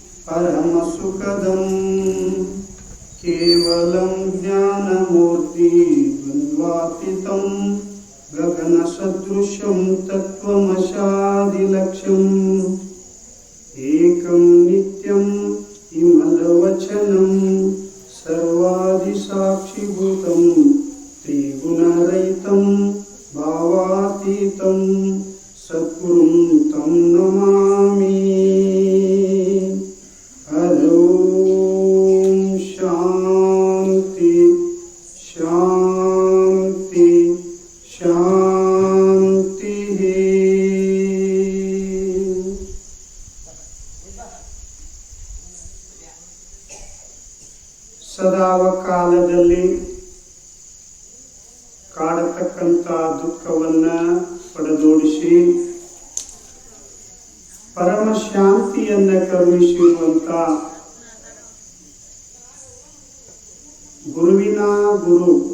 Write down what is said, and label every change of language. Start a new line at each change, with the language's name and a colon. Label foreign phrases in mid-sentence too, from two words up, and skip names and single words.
Sanskrit: परमसुखदं केवलं ज्ञानमूर्ति द्वन्द्वातीतं गगनसदृशं तत्त्वमशादिलक्ष्यम् एकं नित्यम् इमलवचनं सर्वादिसाक्षिभूतं त्रिगुणरहितं भावातीतं सद्गुरुं तं नमामि। ओम शांति शांति शांति।
Kannada: ಸದಾವಕಾಲದಲ್ಲಿ ಕಾಡತಕ್ಕಂಥ ದುಃಖವನ್ನ ಪಡೆದೋಡಿಸಿ ಪರಮ ಶಾಂತಿಯನ್ನ ಕರುಣಿಸಿರುವಂತ ಗುರುವಿನ ಗುರು